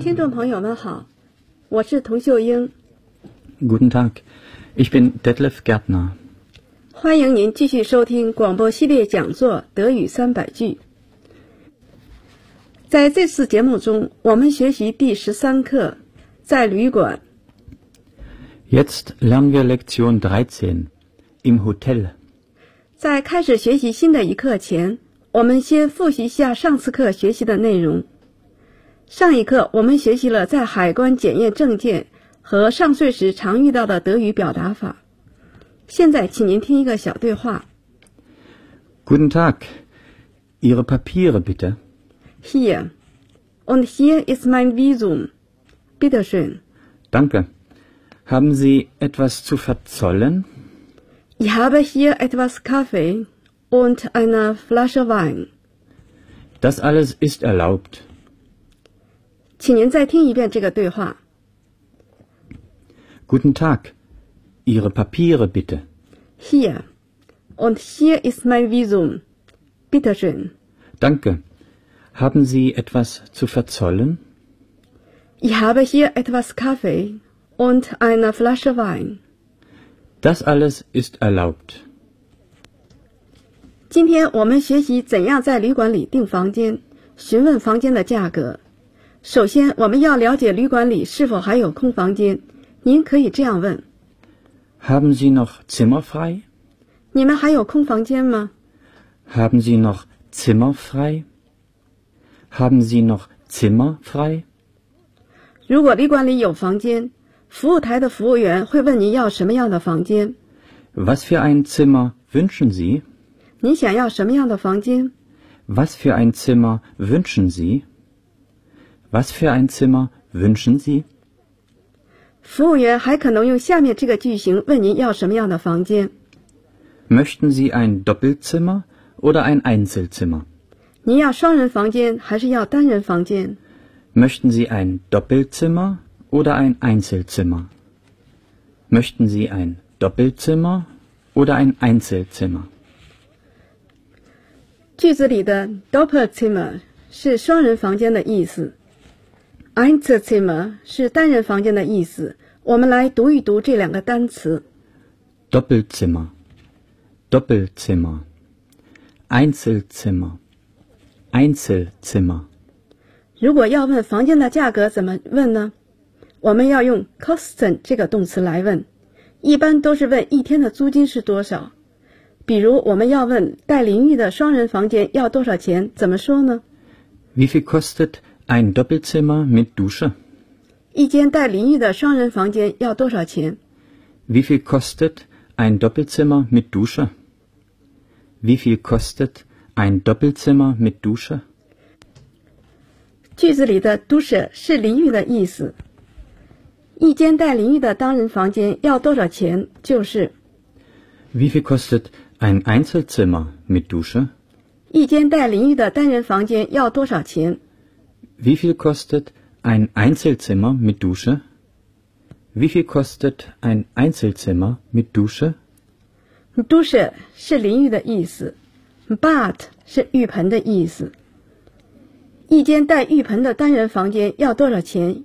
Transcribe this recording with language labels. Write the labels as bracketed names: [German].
[Chinese] 朋友们好，我是童秀英。 [German] Guten Tag, ich bin Detlef Gärtner。 [Chinese] 欢迎您继续收听广播系列讲座《德语300句》。在这次节目中，我们学习第13课，在旅馆。 [German] Jetzt lernen wir Lektion 13, im Hotel。 [Chinese] 在开始学习新的一课前，我们先复习一下上次课学习的内容。上一课我们学习了在海关检验证件和上税时常遇到的德语表达法。现在请您听一个小对话。 [German] Guten Tag, Ihre Papiere bitte. Hier, und hier ist mein Visum. Bitte schön. Danke. Haben Sie etwas zu verzollen? Ich habe hier etwas Kaffee und eine Flasche Wein. Das alles ist erlaubt. [Chinese] 请您再听一遍这个对话。 [German] Guten Tag, Ihre Papiere bitte. Hier, und hier ist mein Visum. Bitte schön. Danke. Haben Sie etwas zu verzollen? Ich habe hier etwas Kaffee und eine Flasche Wein. Das alles ist erlaubt. [Chinese] 今天我们学习怎样在旅馆里订房间，询问房间的价格。首先，我们要了解旅馆里是否还有空房间。您可以这样问 [German] ：Haben Sie noch Zimmer frei？ [Chinese] 你们还有空房间吗 [German] ？Haben Sie noch Zimmer frei？ Haben Sie noch Zimmer frei？ [Chinese] 如果旅馆里有房间，服务台的服务员会问您要什么样的房间 [German] ？Was für ein Zimmer wünschen Sie？ [Chinese] 你想要什么样的房间 [German] ？Was für ein Zimmer wünschen Sie？ Was für ein Zimmer wünschen Sie? [Chinese] 服务员还可能用下面这个句型问您要什么样的房间。 [German] Möchten Sie ein Doppelzimmer oder ein Einzelzimmer? [Chinese] 您要双人房间还是要单人房间？ [German] Möchten Sie ein Doppelzimmer oder ein Einzelzimmer? Möchten Sie ein Doppelzimmer oder ein Einzelzimmer? [Chinese] 句子里的 Doppelzimmer 是双人房间的意思。Einzelzimmer 是单人房间的意思，我们来读一读这两个单词。 [German] Doppelzimmer, Doppelzimmer, Einzelzimmer, Einzelzimmer。 [Chinese] 如果要问房间的价格怎么问呢？我们要用 kosten 这个动词来问，一般都是问一天的租金是多少。比如我们要问带淋浴的双人房间要多少钱，怎么说呢？ [German] Wie viel kostet ein Doppelzimmer mit Dusche? [Chinese] 一间带淋浴的双人房间要多少钱？ [German] Wie viel kostet ein Doppelzimmer mit Dusche? Wie viel kostet ein Doppelzimmer mit Dusche? [Chinese] 句子里的 Dusche 是淋浴的意思。一间带淋浴的单人房间要多少钱？就是 [German] Wie viel kostet ein Einzelzimmer mit Dusche? [Chinese] 一间带淋浴的单人房间要多少钱？ [German] Wie viel kostet ein Einzelzimmer mit Dusche? Wie viel kostet ein Einzelzimmer mit Dusche? [Chinese] Dusche 是淋浴的意思， Bad 是浴盆的意思。一间带浴盆的单人房间要多少钱？